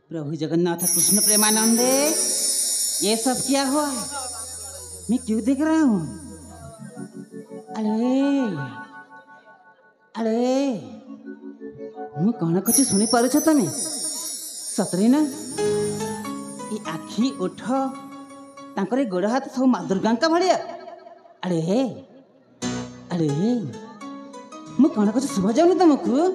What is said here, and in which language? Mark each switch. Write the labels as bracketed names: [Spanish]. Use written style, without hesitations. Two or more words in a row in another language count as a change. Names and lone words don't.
[Hindi] प्रभु जगन्नाथ कृष्ण प्रेमानंदे, ये सब क्या हुआ? मैं क्यों देख रहा हूँ? अरे अरे [Odia] ମୁଁ କ'ଣ କହୁଛି ଶୁଣିପାରୁଛ ତମେ? ସତରେ ନା ଏ ଆଖି ଓଠ ତାଙ୍କର ଏ ଗୋଡ଼ ହାତ ସବୁ ମା ଦୁର୍ଗାଙ୍କ ଭଳିଆ। ଆରେ ଆରେ ମୁଁ କ'ଣ କହୁଛି ଶୁଭାଯାଉନି ତମକୁ?